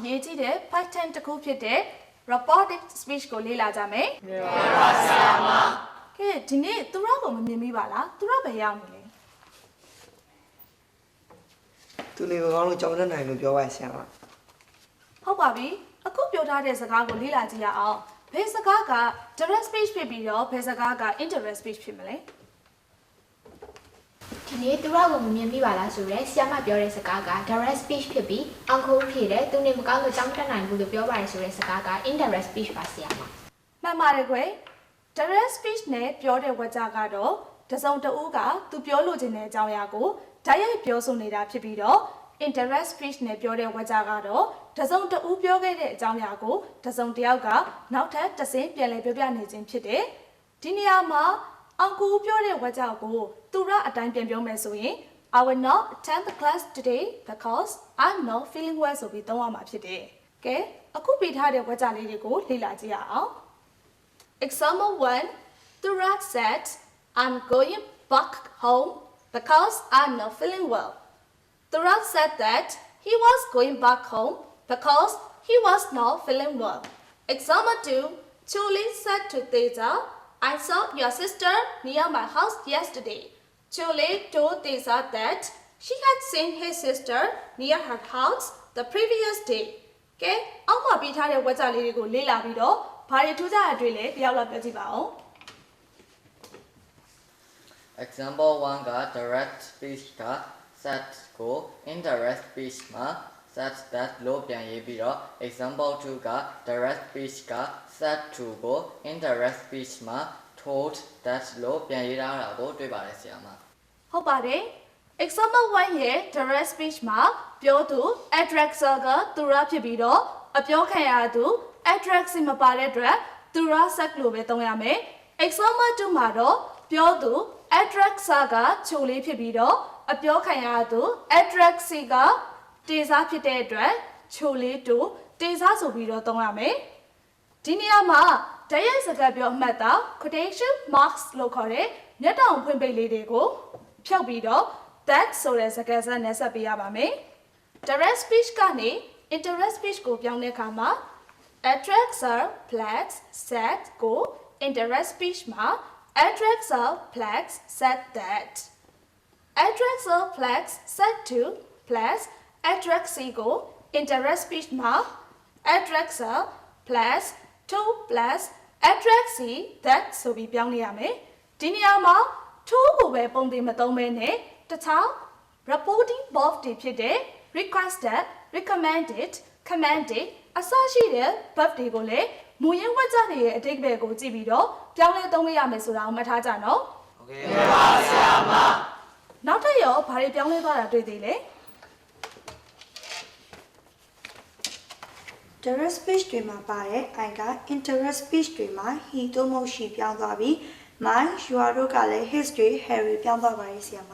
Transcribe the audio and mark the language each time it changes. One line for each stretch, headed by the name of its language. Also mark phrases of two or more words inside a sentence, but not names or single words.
Burmese: ရေးကြီးတဲ့ pattern တစ်ခုဖြစ်တဲ့
English: reported speech
Burmese: ကိုလေ့လာကြမယ်။ဟုတ်ပါဆရာမ။ကဲဒီနေ့သူတို့ကိုမမြင်မိပါလား။သူတို့ပဲရောက်နေလေ သူနေမကောင်းလို့ကြောင်တက်နိုင်လို့ပြောပါဆရာမ ။ဟုတ်ပါပြီ။အခုပြောထားတဲ့စကားကိုလေ့လာကြည့်ရအောင်။ဘယ်စကားက
English: direct speech
Burmese: ဖြစ်ပြီးတော့ဘယ်စကားက
English: indirect speech
Burmese: ဖြစ်မလဲ။ ဒီနေ့သူတို့ကိုမမြင်မိပါလားဆိုရဲဆရာမပြောတဲ့စကားက
English: direct speech
Burmese: ဖြစ်ပြီးအောင်ခိုးဖြည့်တယ်သူနေမကောင်းလို့ကြောင်းတက်နိုင်ဘူးလို့ပြောပါတယ်ဆိုတဲ့စကားက
English: indirect speech
Burmese: ပါဆရာမ မှန်ပါတယ်ကွယ်
English: direct speech
Burmese: နဲ့ပြောတဲ့ဝါကျကတော့တစုံတဦးကသူပြောလိုချင်တဲ့အကြောင်းအရာကိုဓာတ်ရိုက်ပြောဆိုနေတာဖြစ်ပြီး တော့
English: indirect speech
Burmese: နဲ့ပြောတဲ့ဝါကျကတော့တစုံတဦးပြောခဲ့တဲ့အကြောင်းအရာကိုတစုံတစ်ယောက်ကနောက်ထပ်တစ်ဆင့်ပြန်လည်ပြောပြနေခြင်းဖြစ်တယ်ဒီနေရာမှာအောင်ကူပြောတဲ့ဝါကျကိုသူရအတိုင်းပြန်ပြောမယ်ဆိုရင်
English: I will not attend the class today because I'm not feeling well
Burmese: ဆိုပြီးသုံးရမှာဖြစ်တယ်။ကဲအခုပြထားတဲ့ဝါကျလေးတွေကိုလေ့လာကြည့်ရအောင်
English: Example 1 Turat said I'm going back home because I'm not feeling well. Turat said that he was going back home because he was not feeling well. Example 2 Julie said to Teja I saw your sister near my house yesterday. Julie told Tessa that she had seen his sister near her house the previous day.
Burmese: ကဲအောက်မှာပြထားတဲ့ဝါကျလေးတွေကိုလေ့လာပြီးတော့ဘာတွေထူးခြားတာတွေလဲတယောက်လောက်ပြောကြည့်ပါဦး Example 1က
English: direct speech
Burmese: က set ကို
English: indirect speech
Burmese: မှာ
English: set that
Burmese: လို့ပြန်ရေးပြီးတော့ example 2က
English: direct speech
Burmese: က
English: set to
Burmese: ကို
English: indirect speech
Burmese: မှာ
English: told that
Burmese: လို့ပြန်ရေးထားတာကိုတွေ့ပါတယ်ဆရာမ ဟုတ်ပါတယ် example 1ရဲ့
English: direct speech
Burmese: မှာပြောသူ addresser ကသူရဖြစ်ပြီးတော့အပြောခံရသူ address မပါတဲ့အတွက်သူရ set လို့ပဲသုံးရမယ် example 2မှာတော့ပြောသူ addresser ကချိုလေးဖြစ်ပြီးတော့ အပြောခံရသူ address ကတေစာဖြစ်တဲ့အတွက်ချိုလေးတူတေစာဆိုပြီးတော့သုံးရမယ်ဒီနေရာမှာဓာတ်ရိုက်စကားပြောအမှတ်သား
English: quotation marks
Burmese: လို့ ခေါ်တဲ့မျက်တောင်ဖွင့်ပိတ်လေးတွေကိုဖြုတ်ပြီးတော့ that ဆိုတဲ့စကားဆက်နဲ့ဆက်ပေးရပါမယ်
English: direct speech
Burmese: ကနေ
English: indirect speech
Burmese: ကို ပြောင်းတဲ့အခါမှာ
English: addresser plus set
Burmese: ကို
English: indirect speech
Burmese: မှာ
English: addresser plus set that addresser plus set to plus addressee
Burmese: ကို
English: indirect speech
Burmese: မှာ
English: addresser plus to plus addressee that
Burmese: ဆိုပြီးပြောင်းနေရမယ်ဒီနေရာမှာ to ကိုပဲပုံတင်မသုံးဘဲနဲ့တခြား
English: reporting verb
Burmese: တွေဖြစ်တဲ့
English: requested recommended commanded
Burmese: အစရှိတဲ့ verb တွေကိုလည်းမူရင်းဝါကျတွေရဲ့အဓိပ္ပာယ်ကိုကြည့်ပြီးတော့ပြောင်းလဲသုံးရမယ်ဆိုတာကိုမှတ်ထားကြနော် ဟုတ်ကဲ့ပါဆရာမ နောက်ထပ်ရောဘာတွေပြောင်းလဲသွားတာတွေ့သေးလဲ
English: direct speech
Burmese: တွေမှာပါတဲ့ I က
English: indirect speech
Burmese: တွေမှာ he သို့မဟုတ် she ပြောင်းသွားပြီး
English: my your
Burmese: တို့ကလည်း his တွေ Harry ပြောင်းသွားပါရဲ့ဆရာမ